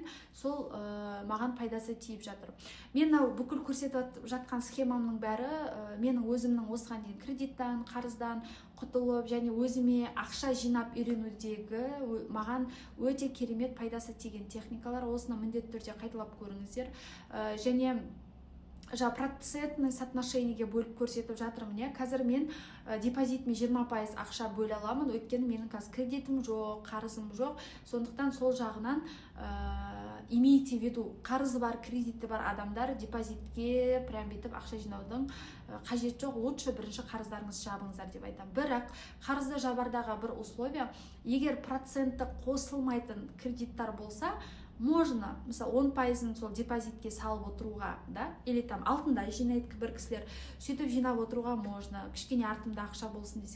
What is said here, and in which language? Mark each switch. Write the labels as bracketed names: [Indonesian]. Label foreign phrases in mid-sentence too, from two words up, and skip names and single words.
[Kazakh] Сол маған пайдасы тиіп жатыр. Мен бүкіл көрсетіп жатқан схемамның бәрі менің өзімнің осыған дейін кредиттан, қарыздан құтылып, және өзіме ақша жинап үйренудегі маған өте керемет пайдасы тиген техникалар. Осыны міндетті түрде қайталап көріңіздер. Және [Russian] процентный соотношениеге [Kazakh] бөліп көрсетіп жатырмын. Қазір мен депозитіме 20% ақша бөле аламын, өйткені менің қазір кредитім жоқ, қарызым жоқ. Сондықтан сол жағынан [Russian] имейте в виду, [Kazakh] қарызы бар, кредиті бар адамдар депозитке прям бетіп ақша жинаудың қажет жоқ. Лучше бірінші қарыздарыңыз жабыңыздар деп айтамын. Бірақ қарызды жабардағы бір условия, егер проценті қосылмайтын кредиттар болса, можно, мысалы 10%-ын сол депозитке салып отыруға, да, или там алтында жинайды бір кісілер, сөйтіп жинап отыруға можно, кішкене артымда ақша болсын десең.